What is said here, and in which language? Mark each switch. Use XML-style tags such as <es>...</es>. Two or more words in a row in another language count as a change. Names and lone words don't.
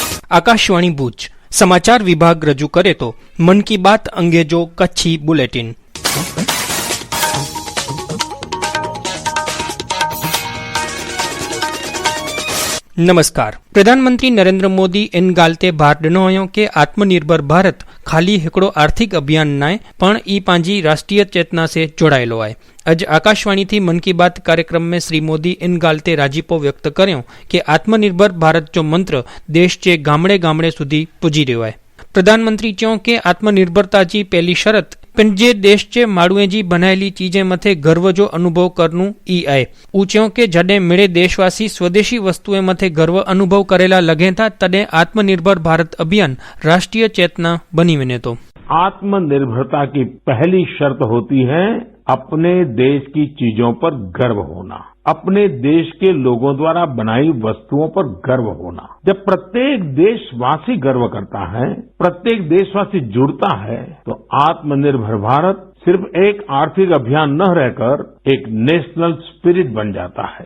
<gu>આકાશવાણી ભુજ સમાચાર વિભાગ રજૂ કરે તો મન કી બાત અંગે જો કચ્છી બુલેટિન.</gu> <kfr>नमस्कार. प्रधानमंत्री नरेंद्र मोदी इन गालते भार ॾिनो हुयो कि आत्मनिर्भर भारत खाली हिकिड़ो आर्थिक अभियान नाहे पण ई पंहिंजी राष्ट्रीय चेतना से जोड़ायेलो आहे. अॼु आकाशवाणी थी मन की बात कार्यक्रम में श्री मोदी इन ॻाल्हि ते राजीपो व्यक्त करियो कि आत्मनिर्भर भारत जो मंत्र देश जे गामड़े गामड़े सुधी पुजी रहियो आहे. प्रधानमंत्री चयो कि आत्मनिर्भरता जी पहली शरत पंहिंजे देश जे माण्हूअ जी बनायली चीजें मथे गर्व जो अनुभव करणु ई आहे. हू चयो कि जॾहिं मिड़े देशवासी स्वदेशी वस्तुएं मथे गर्व अनुभव करेला लॻे था तॾहिं आत्मनिर्भर भारत अभियान राष्ट्रीय चेतना बनी वञे थो.</kfr> <hi>आत्मनिर्भरता की पहली शर्त होती है अपने देश की चीजों पर गर्व होना, अपने देश के लोगों द्वारा बनाई वस्तुओं पर गर्व होना. जब प्रत्येक देशवासी गर्व करता है, प्रत्येक देशवासी जुड़ता है, तो आत्मनिर्भर भारत सिर्फ एक आर्थिक अभियान न रहकर एक</hi> <en>national spirit</en> <hi>बन जाता है.</hi>